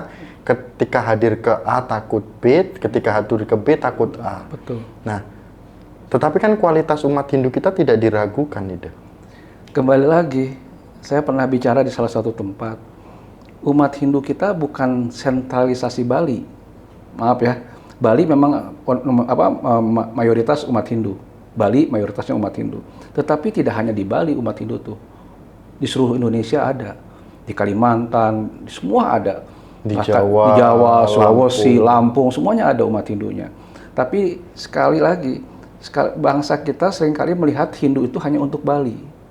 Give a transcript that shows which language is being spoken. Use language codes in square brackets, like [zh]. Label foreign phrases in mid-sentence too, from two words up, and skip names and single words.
[id] Ketika hadir ke A takut B, ketika hadir ke B takut A. Nah, tetapi kan kualitas umat Hindu kita tidak diragukan, Ide. Kembali lagi, saya pernah bicara di salah satu tempat. Umat Hindu kita bukan sentralisasi Bali. Maaf ya, Bali memang mayoritas umat Hindu. Bali mayoritasnya umat Hindu. Tetapi tidak hanya di Bali umat Hindu tuh. Di seluruh Indonesia ada. Di Kalimantan, semua ada. Di Jawa, Sulawesi, Lampung, semuanya ada umat Hindunya. Tapi sekali lagi, bangsa kita seringkali melihat Hindu itu hanya untuk Bali.